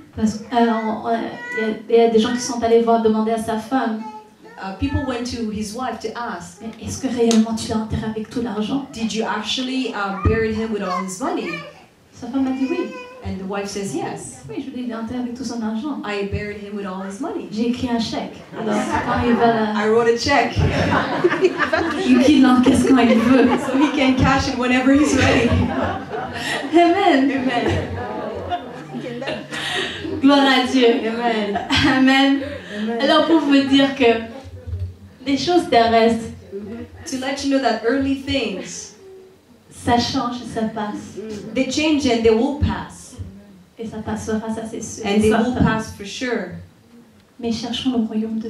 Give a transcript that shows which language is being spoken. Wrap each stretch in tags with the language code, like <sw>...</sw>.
<fr>parce il y a des gens qui sont allés demander à sa femme,</fr> <en>people went to his wife to ask,</en> <fr>mais est-ce que réellement tu l'as enterré avec tout l'argent?</fr> <en>did you actually bury him with all his money?</en> <fr>Sa femme a dit oui.</fr> <en>And the wife says yes.</en> <fr>Oui, je l'ai enterré avec tout son argent.</fr> <en>I buried him with all his money.</en> <fr>J'ai écrit un chèque. Alors quand il va</fr> <en>I wrote a check</en> <fr>il l'encaisse quand il veut.</fr> <en>so he can cash it whenever he's ready. Amen. Amen.</en> <fr>Gloire à Dieu.</fr> <en>Amen. Amen. Amen.</en> <fr>Alors pour vous dire que les choses terrestres,</fr> <en>To let you know that earthly things,</en> <fr>ça change et ça passe.</fr> <en>they change and they will pass.</en> <fr>Et ça passera, ça c'est sûr.</fr> <en>And they will certain. pass for sure.</en> <fr>Mais cherchons le royaume de</fr>